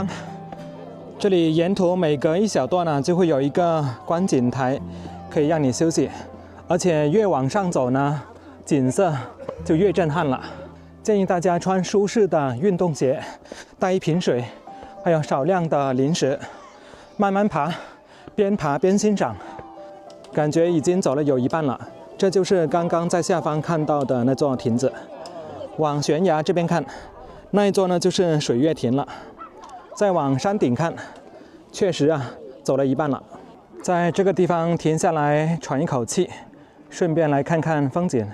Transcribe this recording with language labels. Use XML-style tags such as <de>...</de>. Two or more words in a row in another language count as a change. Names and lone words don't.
<zh>這裡沿途每隔1小段呢，就會有一個觀景台，可以讓你休息。而且越往上走呢，景色就越震撼了。建議大家穿舒適的運動鞋，帶一瓶水，還有少量的零食，慢慢爬，邊爬邊欣賞。感覺已經走了有一半了。這就是剛剛在下方看到的那座亭子。往懸崖這邊看，那一座呢就是水月亭了。再往山頂看，確實啊，走了一半了。在這個地方停下來喘一口氣，順便來看看風景。</zh>